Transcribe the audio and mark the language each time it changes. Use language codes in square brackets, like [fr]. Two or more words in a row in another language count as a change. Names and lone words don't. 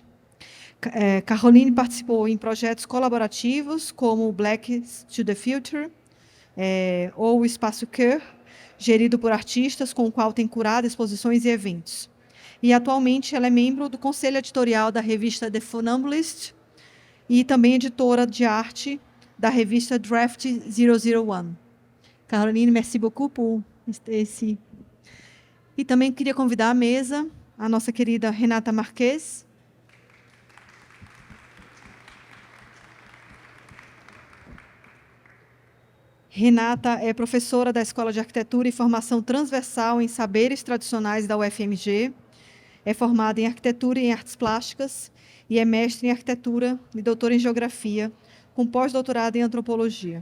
[pt] Caroline participou em projetos colaborativos, como o Black to the Future, ou o Espaço Queer, gerido por artistas, com o qual tem curado exposições e eventos. E, atualmente, ela é membro do conselho editorial da revista The Funambulist e também editora de arte da revista Draft 001. Caroline, [fr] merci beaucoup [pt] por esse. E também queria convidar à mesa a nossa querida Renata Marques. Renata é professora da Escola de Arquitetura e Formação Transversal em Saberes Tradicionais da UFMG, é formada em Arquitetura e em Artes Plásticas e é mestre em Arquitetura e doutora em Geografia, com pós-doutorado em Antropologia.